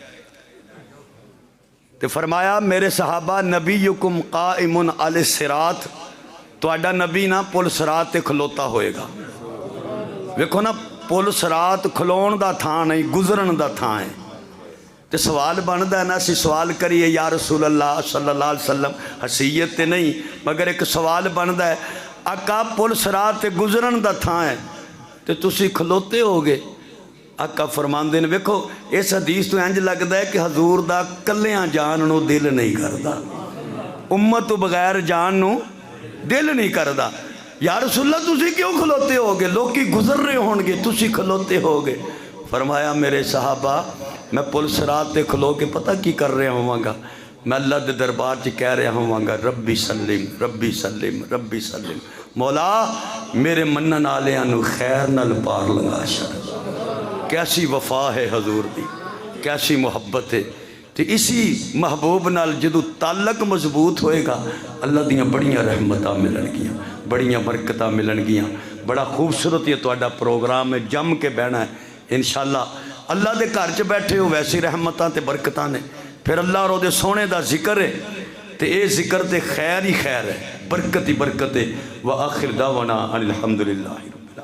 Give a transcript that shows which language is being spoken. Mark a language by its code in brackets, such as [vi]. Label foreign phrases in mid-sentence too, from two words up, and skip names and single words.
[pa] تو فرمایا میرے صحابہ [ar] نبیکم قائم علی الصراط، [pa] تو آڈا نبی نا پل صراط تے کھلوتا ہوئے گا۔ ویکھو نا پل صراط کھلون دا تھا نہیں گزرن دا تھا ہے۔ تے سوال بندہ ہے نا سی سوال کریے [ar] یا رسول اللہ صلی اللہ علیہ وسلم، [pa] حسیت تے نہیں مگر ایک سوال بندہ ہے آقا پل صراط تے گزرن دا تھا ہے تے تسی کھلوتے ہوگے؟ آقا فرماندے نے ویکھو اس حدیث تو انج لگدا ہے کہ حضور دا کلیاں جان نو دل نہیں کردا، امت تو بغیر جان نو دل نہیں کردا۔ [ar] یا رسول اللہ [pa] تسی کیوں کھلوتے ہوگے؟ لوکی گزر رہے ہون گے تسی کھلوتے ہوگے؟ فرمایا میرے صحابہ میں پل صراط تے کھلو کے پتہ کی کر رہا ہوں گا؟ میں اللہ دے دربار چ کہہ رہا ہوں گا [ar] ربی سلم ربی سلم ربی سلم، [pa] مولا میرے منن آلیاں نو خیر نال پار لگا چھڑ۔ کیسی وفا ہے حضور دی، کیسی محبت ہے۔ تو اسی محبوب نال جدو تعلق مضبوط ہوئے گا اللہ دیاں بڑیاں رحمتاں ملن گیاں، بڑیاں برکتاں ملن گیاں۔ بڑا خوبصورت یہ تہاڈا پروگرام ہے، جم کے بہنا ہے انشاءاللہ۔ اللہ دے گھر چ بیٹھے ہو ویسی رحمتاں تے برکتاں نے، پھر اللہ اور دے سونے دا ذکر ہے تے اے ذکر تے خیر ہی خیر ہے، برکت ہی برکت ہے۔ [ar] وآخر دعوانا ان الحمدللہ۔